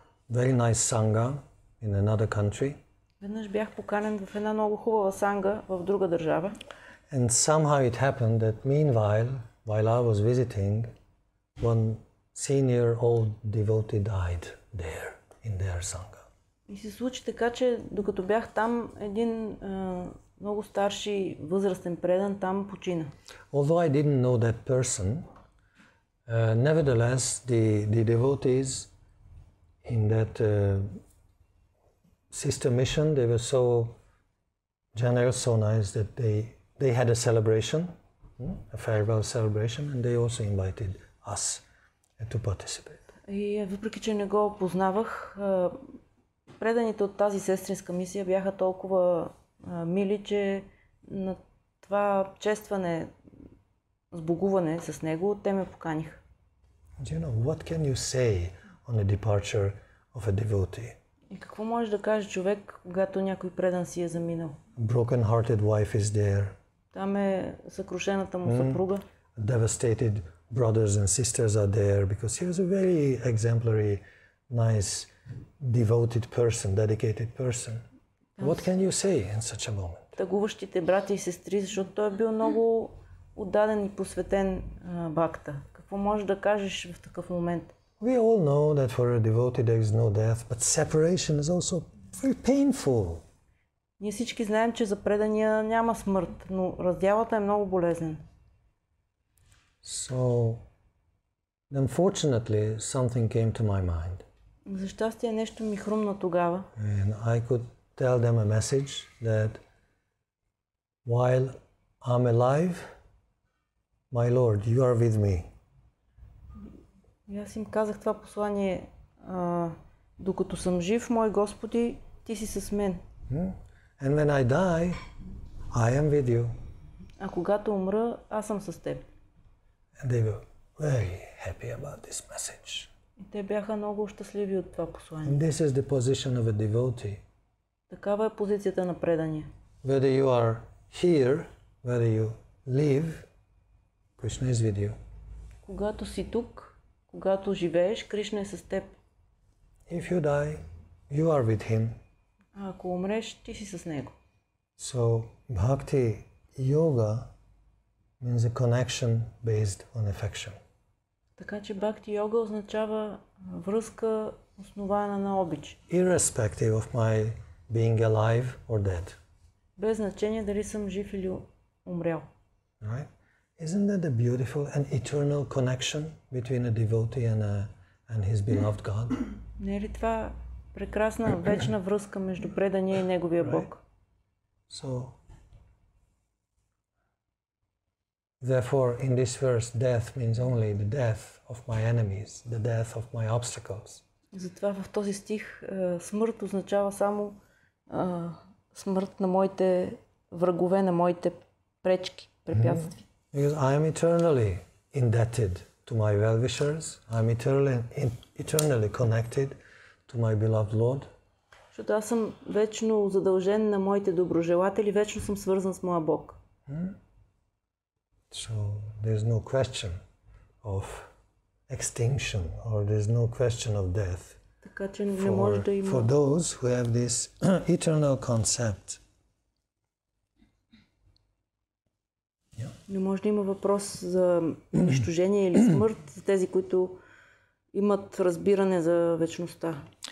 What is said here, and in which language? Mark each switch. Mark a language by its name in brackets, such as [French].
[English] very nice sangha in another country. [Bulgarian] Веднъж бях поканен в една много хубава санга в друга държава. [English] And somehow it happened that meanwhile, while I was visiting, one senior old devotee died there in their sangha. [Bulgarian] И се случи така, че докато бях там, един много старши възрастен предан там почина. [English] Although I didn't know that person, nevertheless the devotees in that sister mission, they were so generous, so nice that they had a celebration, a farewell celebration, and they also invited us to participate. [Bulgarian] И въпреки, че не го познавах, преданите от тази сестринска мисия бяха толкова мили, че на това честване, сбогуване с него, те ме поканиха. [English] Do you know, what can you say on the departure of a devotee? [Bulgarian] И какво може да каже човек, когато някой предан си е заминал? [English] A broken-hearted wife is there. [Bulgarian] Там е съкрушената му съпруга. [English] Devastated brothers and sisters are there because he was a very exemplary, nice, devoted person, dedicated person. What can you say in such a moment? [Bulgarian] Тъгуващите брати и сестри, защото той е бил много отдаден и посветен бакта. Какво можеш да кажеш в такъв момент? [English] We all know that for a devotee there is no death, but separation is also very painful. [Bulgarian] Ние всички знаем, че за предания няма смърт, но раздялата е много болезнен. [English] So, unfortunately, something came to my mind. [Bulgarian] За щастие нещо ми хрумна тогава. [English] And I could tell them a message that while I'm alive, my Lord, you are with me. [Bulgarian] И аз им казах това послание, докато съм жив, мой Господи, ти си с мен. [English] And when I die, I am with you. [Bulgarian] А когато умра, аз съм с теб. [English] And they were very happy about this message. [Bulgarian] И те бяха много щастливи от това послание. [English] And this is the position of a devotee. [Bulgarian] Такава е позицията на предания. [English] Whether you are here, whether you live, Krishna is with you. [Bulgarian] Когато си тук, когато живееш, Кришна е с теб. [English] If you die, you are with him. [Bulgarian] А ако умреш, ти си с него. [English] So, bhakti yoga means a connection based on affection. [Bulgarian] Така че бхакти йога означава връзка, основана на обич. [English] Irrespective of my being alive or dead. [Bulgarian] Без значение дали съм жив или умрял. [English] Right? Isn't that a beautiful and eternal connection between a devotee and his beloved God? [Bulgarian] Не е ли това прекрасна вечна връзка между предания и неговия Бог? [English] So, therefore, in this verse, death means only the death of my enemies, the death of my obstacles. [Bulgarian] Затова в този стих смърт означава само смърт на моите врагове, на моите пречки, препятствия. [English] Because I am eternally indebted to my well-wishers, I am eternally connected to my beloved Lord. [Bulgarian] Защото аз съм вечно задължен на моите доброжелатели, вечно съм свързан с моя Бог. [English] So there's no question of extinction or there's no question of death [Bulgarian] Така че не може да [English] for [Bulgarian] има... [English] those who have this eternal concept. [Bulgarian] Не може да има въпрос за унищожение или смърт за тези, които имат разбиране за вечността.